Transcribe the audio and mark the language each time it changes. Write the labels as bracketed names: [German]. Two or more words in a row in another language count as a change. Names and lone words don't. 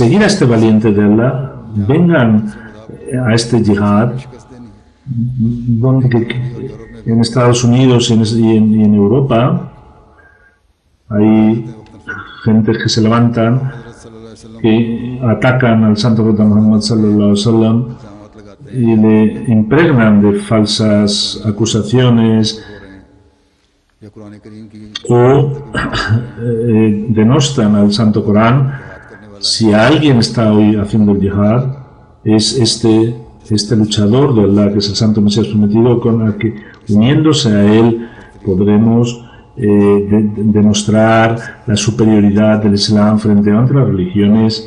[Spanish] a este valiente de Allah vengan a este yihad, donde en Estados Unidos y en Europa hay gentes que se levantan, que atacan al santo profeta Muhammad [Arabic] صلى الله عليه وسلم [Spanish] y le impregnan de falsas acusaciones o denostan al Santo Corán. Si alguien está hoy haciendo el yihad, es este luchador de Allah, que es el Santo Mesías prometido, con el que, uniéndose a él, podremos demostrar la superioridad del Islam frente a otras religiones.